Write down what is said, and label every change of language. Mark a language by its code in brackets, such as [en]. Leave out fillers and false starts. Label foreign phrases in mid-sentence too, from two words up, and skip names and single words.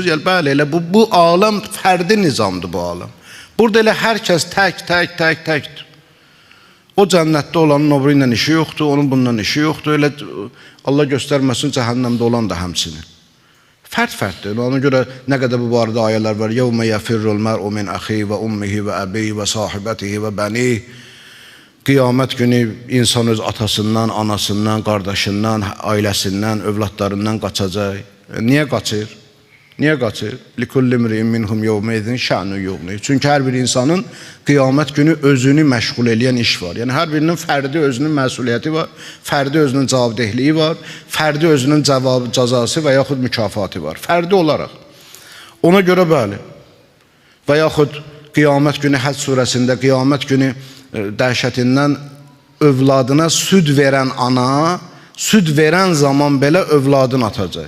[az] Yəni, bəli, elə bu aləm fərdi nizamdır bu aləm. Burada elə hər kəs təkdir. O cənnətdə olanın o biri ilə işi yoxdur, onun bununla işi yoxdur. Elə Allah göstərməsin, cəhənnəmdə olan da həmçinin. Fərd-fərddir. Ona görə nə qədər bu barədə ayələr var. [ar] يَوْمَ يَفِرُّ الْمَرْءُ مِنْ أَخِيهِ وَأُمِّهِ وَأَبِيهِ وَصَاحِبَتِهِ وَبَنِيهِ. [az] Qiyamət günü insan öz atasından, anasından, qardaşından, ailəsindən, övladlarından qaçacaq. Niyə qaçır? Niyə qaçır? [ar] لِكُلِّ مْرِئٍ مِّنْهُمْ يَوْمَئِذٍ شَأْنٌ يُغْنِيهِ. [az] Çünki hər bir insanın qiyamət günü özünü məşğul edən iş var. Yəni hər birinin fərdi özünün məsuliyyəti var, fərdi özünün cavabdehliyi var, fərdi özünün cəzası və yaxud mükafatı var. Fərdi olaraq. Ona görə bəli. Və yaxud qiyamət günü Həc surəsində qiyamət günü dəhşətindən övladına süd verən ana, süd verən zaman belə övladını atacaq.